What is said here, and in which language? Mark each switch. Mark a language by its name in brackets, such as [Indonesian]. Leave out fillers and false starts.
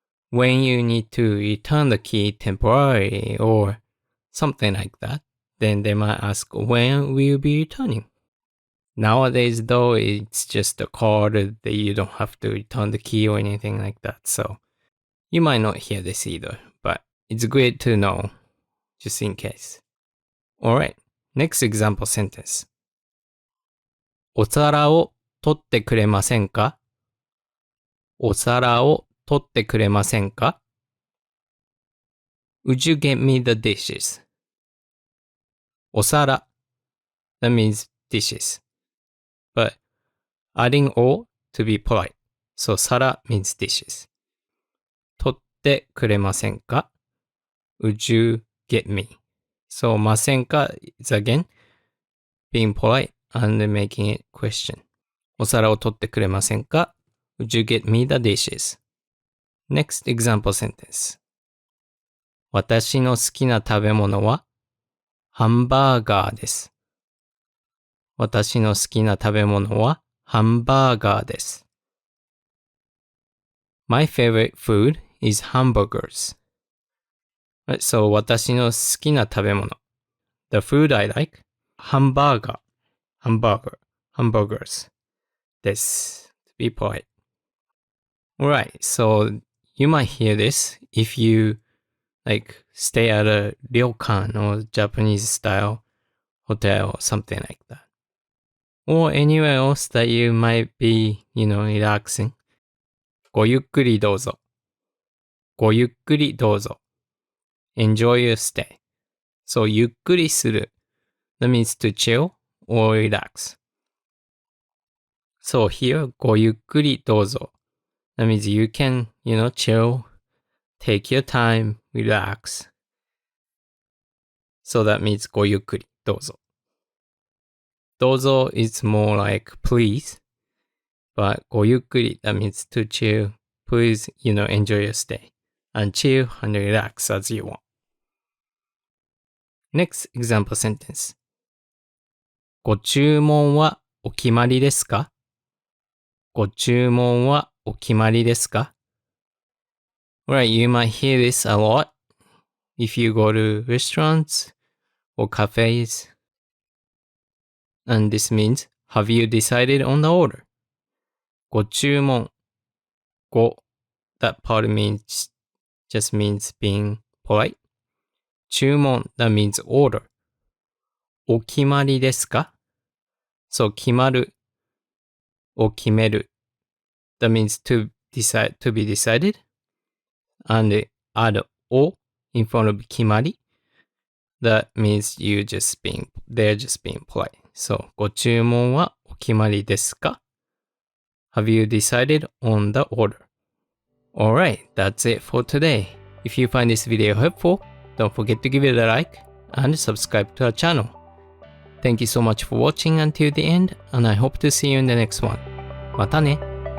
[English] When you need to return the key temporarily or something like that, then they might ask, when will you be returning? Nowadays, though, it's just a card that you don't have to return the key or anything like that. So you might not hear this either, but it's great to know just in case. Alright, next example sentence. [Japanese] お皿を取ってくれませんか？お皿を取ってくれませんか？ [English] Would you get me the dishes? お皿 that means dishes. But adding o to be polite. So 皿 means dishes. [Japanese] 取ってくれませんか？ [English] Would you get me? So ませんか is again being polite and making it question. [Japanese] お皿を取ってくれませんか？ [English] Would you get me the dishes? Next example sentence. [Japanese] 私の好きな食べ物はハンバーガーです。私の好きな食べ物はハンバーガーです。 [English] My favorite food is hamburgers. [Japanese] So 私の好きな食べ物。 [English] The food I like, hamburger, hamburgers です。To be polite. Alright, so you might hear this if you like stay at a ryokan or Japanese style hotel or something like that. Or anywhere else that you might be, relaxing. [Japanese] ごゆっくりどうぞ。ごゆっくりどうぞ。 [English] Enjoy your stay. So ゆっくりする that means to chill or relax. So here [Japanese] ごゆっくりどうぞ [English] that means you can, chill, take your time, relax. So that means [Japanese] ごゆっくりどうぞ。 [English] どうぞ is more like please, but ごゆっくり that means to chill. Please, enjoy your stay and chill and relax as you want. Next example sentence. [Japanese] ご注文はお決まりですか？ご注文はお決まりですか？ [English] Right, you might hear this a lot if you go to restaurants or cafes. And this means, have you decided on the order? [Japanese] ご注文。 [English] ご that part just means being polite. 注文 that means order. [Japanese] お決まりですか？ [English] So [Japanese] 決まるを決める [English] that means to decide, to be decided. And add お in front of 決まり that means they're just being polite. [Japanese] So ご注文はお決まりですか？ [English] Have you decided on the order? Alright, that's it for today. If you find this video helpful, don't forget to give it a like and subscribe to our channel. Thank you so much for watching until the end, and I hope to see you in the next one. [Japanese] またね。